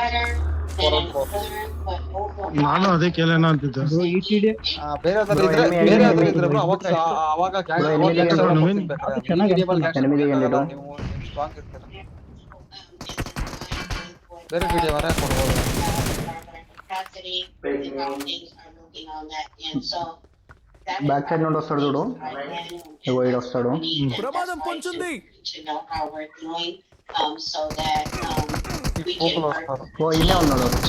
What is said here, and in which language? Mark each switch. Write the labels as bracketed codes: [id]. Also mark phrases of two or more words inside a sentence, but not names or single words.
[kn] ನಾನು ಅದೇ ಕೇಳೋಣ ಅಂತಿದ್ದೆ. ಬ್ರೋ ಈ ಟಿಡಿ ಬೇರೆ ಯಾವ್ದಾದ್ರು ಇದ್ರೆ ಅವಾಗ ಸ್ಟ್ರಾಂಗ್ ಇರ್ತೀರ. ಬೇರೆ ವಿಡಿಯೋ ವರ ಕೊಡ್ಬೋದು. [en] back side [te] నుండి వస్తాడు చూడు. ఇగో ఈడు వస్తాడు. ప్రమాదం పొంచుంది. ఓ ఇన్నే ఉన్నాడు.